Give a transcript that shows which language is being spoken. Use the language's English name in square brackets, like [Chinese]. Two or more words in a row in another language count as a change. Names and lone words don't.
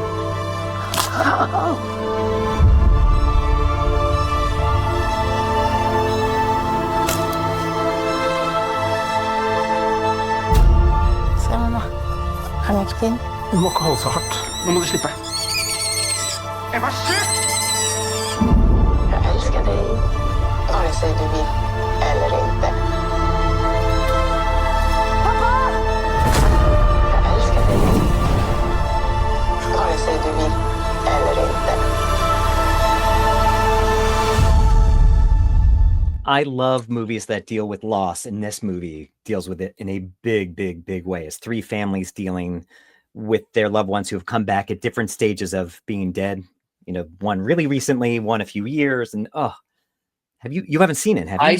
[Norwegian] Se, mamma. Han er ikke fin. Du må ikke holde så hardt. Nå må du slippe. Jeg var syk! Jeg elsker deg. [Swedish] Vare sig du vill eller inte. Pappa! Jag älskar dig. Vare sig du vill eller inte. [English] I love movies that deal with loss, and this movie deals with it in a big, big, big way. It's three families dealing with their loved ones who have come back at different stages of being dead. You know, one really recently, one a few years, and you haven't seen it, have you?